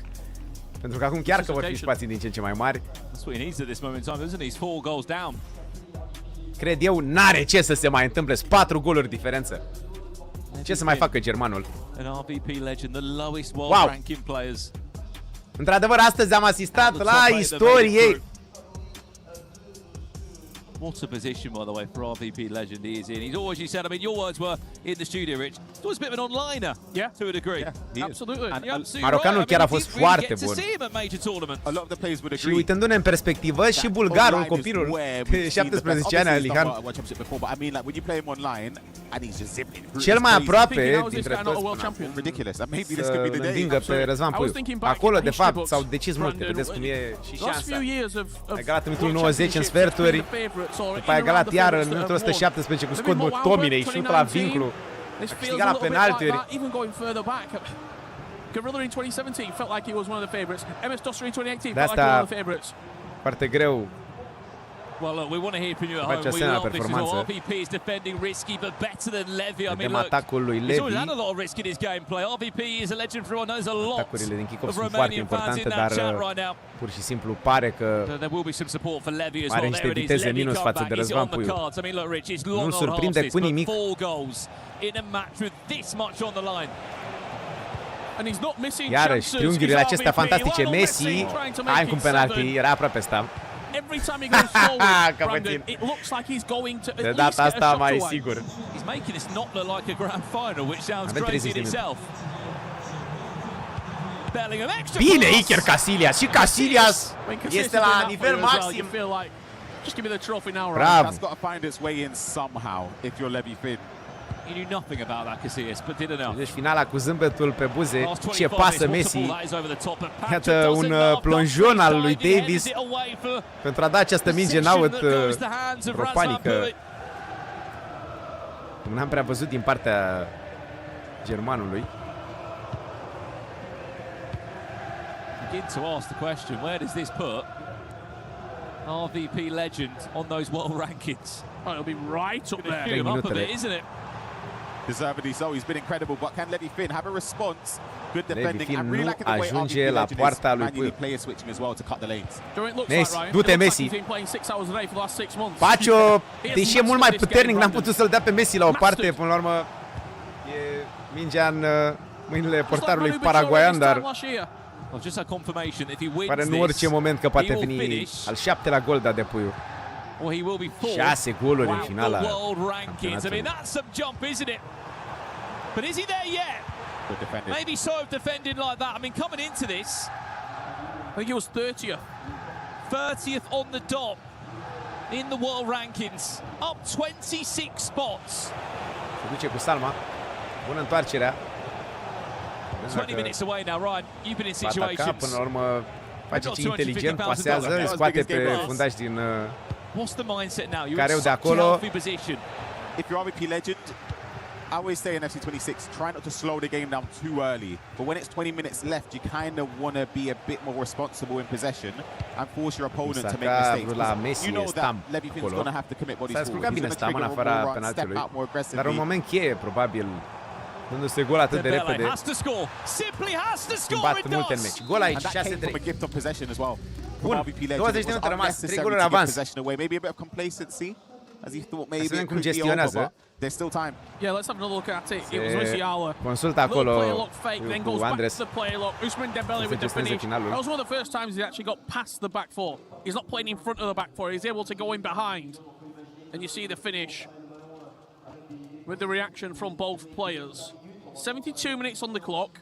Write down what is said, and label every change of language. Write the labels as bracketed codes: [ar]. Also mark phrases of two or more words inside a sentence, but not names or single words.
[ro] Pentru că acum chiar că vor fi spații din ce în ce mai mari. Cred eu, n-are ce să se mai întâmple. 4 goluri diferență. Ce să mai facă germanul? Wow! Într-adevăr, astăzi am asistat la istorie. [en] What a position, by the way, for RVP legend he is in. He's always, you said, I mean, your words were in the studio, Rich. It's always a bit of an onliner, to a degree. Absolutely. [ro] Marocanul chiar a fost foarte bun. Și uitându-ne în perspectivă, și bulgarul, copilul de 17 ani, Alihan, cel mai aproape dintre toți să învingă pe Razvan Puiu. Acolo, de fapt, s-au decis multe. Vedeți cum e și șansa. A egalat în minutul 90 în sferturi. După aia egalat iar în minutul 117 cu Scott McTominay, șut la vinclu. A câștigat la penaltiuri. De asta, foarte greu. [en] Well, look, we want to hear from you at home. We love this as well. RVP is defending risky, but better than Levi. I mean, look, he's always had a lot of risk in his gameplay. RVP is a legend for everyone. Knows a lot of Romanian fans in that chat right now. [ro] Pur și simplu pare că are niște viteze minus față de Razvan Puiu. Nu-l surprinde cu nimic. Iarăși, triunghiurile acestea fantastice. Messi, hai cu un penalti, era aproape sta. [en] Every time he goes forward, Brandon, it looks like he's going to at least get a shot away. He's making this not look like a grand final, which sounds crazy in itself. Bellingham extra. [ro] Bine, Iker Casillas. Și Casillas este la nivel maxim. [en] Just give me the trophy now, right? [ro] Bravo. [en] That's got to find its way in somehow if you're Levi Finn. He knew nothing about that, Casillas, but did enough. [ro] Deci finala cu zâmbetul pe buze, ce pasă Messi. Iată un plonjon al lui Davis pentru a da această minge în aut ropanică. Cum n-am prea văzut din partea germanului. [en] Begin to ask the question, where does this put RVP legend on those world rankings? Oh, it'll be right up there. Him up a bit, isn't it? Deservedly so. He's been incredible, but can Levi Finn have a response? Good defending. And really liking the way RVP [ro] la poarta lui Puiu. [en] Player switching as well to cut the lanes. [ro] Messi, du-te Messi. Pacio, deși e mult mai puternic, n-am putut să-l dea pe Messi la o parte. Până la urmă, e mingea în mâinile portarului paraguayan, dar pare în orice moment că poate veni al 7-lea gol dat de Puiu. 6 goluri în finala campionatului. [en] But is he there yet? Maybe so defending like that. I mean, coming into this, I think he was 30th. 30th on the dot in the world rankings, up 26 spots. [ro] Se duce cu Salma. Bună întoarcerea. [en] 20 minutes away now, Ryan. You've been in situations. [ro] Până la urmă face ce inteligent, pasează, îi scoate pe fundaș din careu de acolo. [en] If you're RVP legend, I always say in FC26, try not to slow the game down too early. But when it's 20 minutes left, you kind of want to be a bit more responsible in possession and force your opponent to make mistakes. You know that Levi Finn's going to have to commit bodies forward. He's going to trigger a more run, step out more aggressively. [ro] Dar un moment cheie, probabil, dându-se gol atât de repede. Bat multe în meci. Gol aici, 6-3. Bun, 20 de minute rămas, 3 goluri avans. [en] Maybe a bit of complacency, as he thought maybe it could be over, but there's still time. Yeah, let's have another look at it. It was Musiala. [ro] Consultă acolo [en] then goes back to the play look. Usman Dembele with the finish. That was one of the first times he actually got past the back four. He's not playing in front of the back four. He's able to go in behind. And you see the finish with the reaction from both players. 72 minutes on the clock.